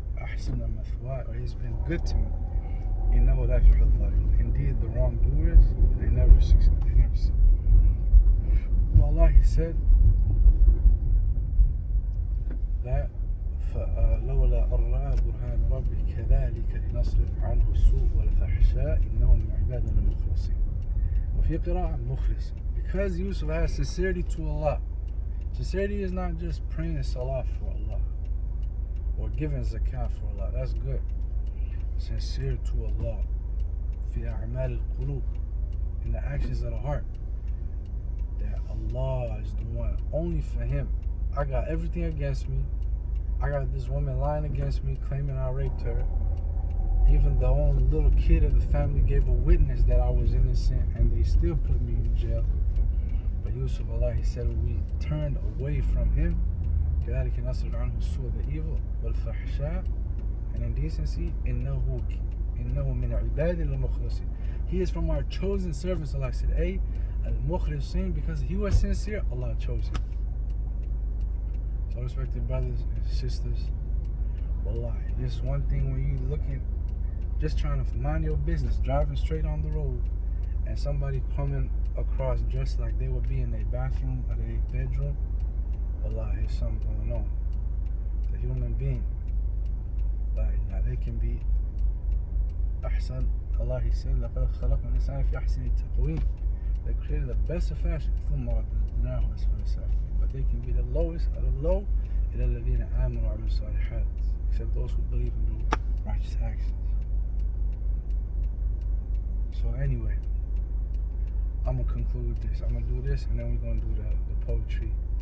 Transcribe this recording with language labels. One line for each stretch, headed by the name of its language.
Arabic: أحسن مثواي,
English: or he's been good to me.
Arabic: إنه لا يفلح الظالمون.
English: Indeed, the wrongdoers, they never succeed. Well, Allah, He said that
Arabic: لولا أن رأى كذلك لنصرف عنه السوء والفحشاء إنه من عبادنا المخلصين. وفي قراءة مخلص,
English: because Yusuf has sincerity to Allah. Sincerity is not just praying salah for Allah or giving zakah for Allah. That's good. Sincere to Allah.
Arabic: في أعمال القلوب,
English: in the actions of the heart. That Allah is the one, only for Him. I got everything against me. I got this woman lying against me, claiming I raped her. Even the only little kid of the family gave a witness that I was innocent, and they still put me in jail. But Yusuf, Allah, he said, we turned away from him.
Arabic: كذلك نصرف عنه السوء,
English: the evil,
Arabic: والفحشاء,
English: and indecency.
Arabic: إنه من عباد المخلصين.
English: He is from our chosen servants. Allah said, al-mukhlisin, because he was sincere, Allah chose him. So respected brothers and sisters, wallahi, this one thing when you looking, just trying to mind your business, driving straight on the road, and somebody coming across dressed like they would be in their bathroom or their bedroom, wallahi, there's something going on. The human being, like they can be ahsan. Allah, he said,
Arabic: لَقَدْ خَلَقْنَا الْإِنسَانَ فِي أَحْسَنِ تَقْوِيمٍ.
English: They created the best of fashion,
Arabic: ثُمَّ رَدَدْنَاهُ أَسْفَلَ سَافِلِينَ.
English: But they can be the lowest of the low,
Arabic: إِلَى الَّذِينَ آمَنُوا وَعَمِلُوا الصَّالِحَاتِ,
English: except those who believe and do righteous actions. So anyway, I'm going to conclude with this. I'm going to do this, and then we're going to do the poetry.